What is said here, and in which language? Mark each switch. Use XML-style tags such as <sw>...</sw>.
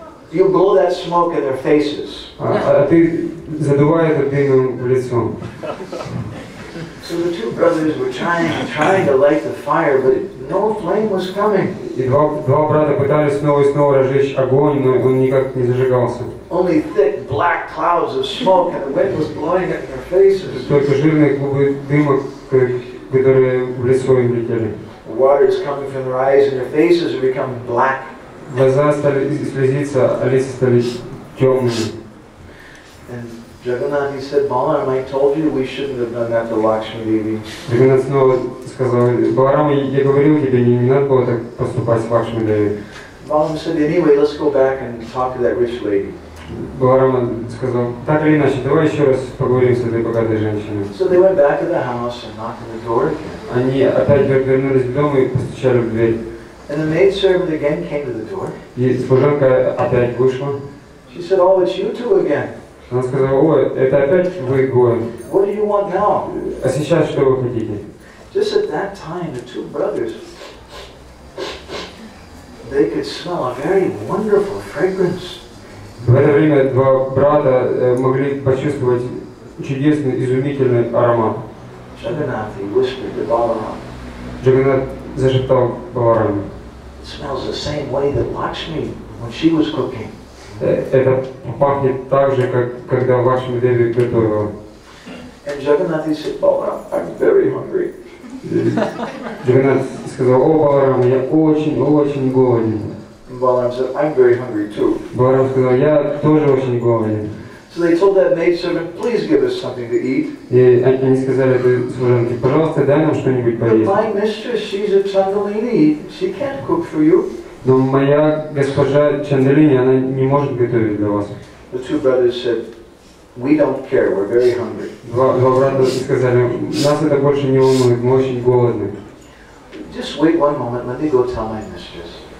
<en>You blow that smoke in their faces.</en> <ru>А ты задувай этот дым в лицо.</ru> <en>So the two brothers were trying to light the fire, but no flame was coming.</en> <ru>И два брата пытались снова и снова разжечь огонь, но он никак не зажигался.</ru> <en>Only thick black clouds of smoke, and the wind was blowing it in their faces.</en> <ru>Только жирные клубы дыма, которые в лицо им летели.</ru> <en>The water is coming from their eyes, and their faces are becoming black.</en> <ru>Глаза стали слезиться, а лица стали темными.</ru> <en>And Jagannath, he said, Balaram, I told you we shouldn't have done that to Lakshmi Devi.</en> <ru>Джаганнат снова сказал: Баларам, я говорил тебе, не надо было так поступать с Лакшми Деви.</ru> <en>Balaram said, anyway, let's go back and talk to that rich lady.</en> <ru>Баларам сказал: так или иначе, давай еще раз поговорим с этой богатой женщиной.</ru> <en>So they went back to the house and knocked on the door again.</en> <ru>Они опять вернулись в дом и постучали в дверь.</ru> <en>And the maidservant again came to the door.</en> <ru>И служанка опять вышла.</ru> <en>She said, oh, it's you two again.</en> <ru>Она сказала: ой, это опять вы двое.</ru> <en>What do you want now?</en> <ru>А сейчас что вы хотите?</ru> <en>Just at that time, the two brothers, they could smell a very wonderful fragrance.</en> <ru>В это время два брата могли почувствовать чудесный, изумительный аромат.</ru> <en>Jagannath, he whispered to Balaram,</en> <ru>Джаганнат зашептал Балараме:</ru> <en>it smells the same way that Lakshmi, when she was cooking.</en> <ru>это пахнет так же, как когда Лакшми Деви готовила.</ru> <en>And Jagannath, he said, Balaram, I'm very hungry.</en> <ru>Джаганнат сказал: о, Баларам, я очень голоден.</ru> <en>And Balaram said, I'm very hungry too.</en> <ru>Баларам сказал: я тоже очень голоден.</ru> <en>So they told that maidservant, please give us something to eat.</en> <ru>И они сказали этой служанке: пожалуйста, дай нам что-нибудь</ru> <en>But</en> <ru>поесть.</ru> <en>my mistress, she's a Chandalini, she can't cook for you.</en> <ru>Но моя госпожа Чандалини, она не может готовить для вас.</ru> <en>The two brothers said, we don't care, we're very hungry.</en> <ru>Два брата сказали: нас это больше не волнует, мы очень голодны.</ru> <en>Just wait one moment, let me go tell my mistress.</en>